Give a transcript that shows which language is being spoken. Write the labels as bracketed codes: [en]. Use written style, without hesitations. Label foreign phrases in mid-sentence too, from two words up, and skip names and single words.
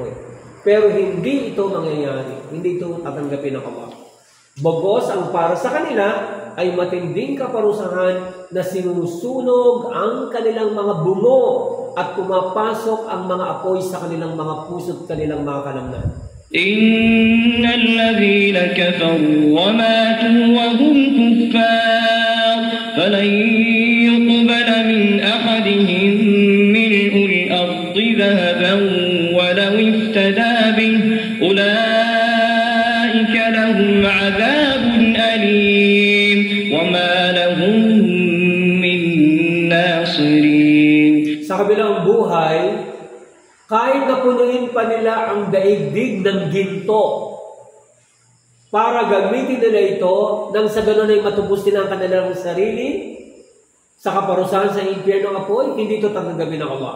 [tl] Pero hindi ito mangyayari. Hindi ito tatanggapin ng Allah. Bagos ang para sa kanila ay matinding kaparusahan na sinusunog ang kanilang mga bungo at pumapasok ang mga apoy sa kanilang mga puso at kanilang mga kalamnan. [ar] إن الذين كفروا وماتوا وهم كفار فلن يقبل من أحدهم ملء الأرض ذهبا ولو افتدى به أولئك لهم عذاب أليم وما لهم من ناصرين. [tl] Sa kabilang buhay, kahit napunuin pa nila ang daigdig ng ginto para gamitin nila ito nang sa ganun ay matubos nila ang kanilang sarili sa kaparusahan sa impyerno apoy, hindi ito tatanggapin ng Allah.